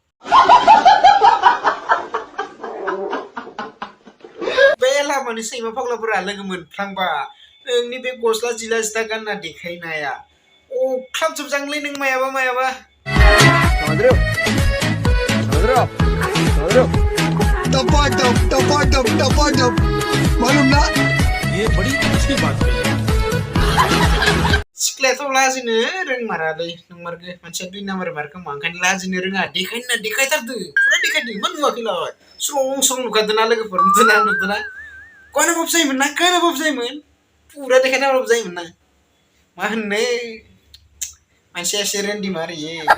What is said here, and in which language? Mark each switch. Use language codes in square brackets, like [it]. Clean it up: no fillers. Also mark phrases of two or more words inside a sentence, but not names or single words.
[brx] बे लामानि सैमा फाग्लाफोरा लोगो मोनफ्लांबा नोंनि बे गस्ला जिला जिथा गानना देखायनाया अख्लाबजोबजांलै नों मायाबा [hi] टपाटप मालूम ना ये बड़ी अच्छी बात है [brx] सिख्लायाथ' लाजिनो रोंमारालै नंमारगो मानसिया 2 नाम्बार मारखौ ओंखायनो लाजिनो रोङा देखायथारदो फुरा देखायदो मा नुवाखैलाय स्रं नुखादों ना लोगोफोर नुदोंना गानाबाबो जायोमोन फुरा देखायनाबाबो जायोमोन ना मा होननो मानसिया एसे रेन्डिमार इयो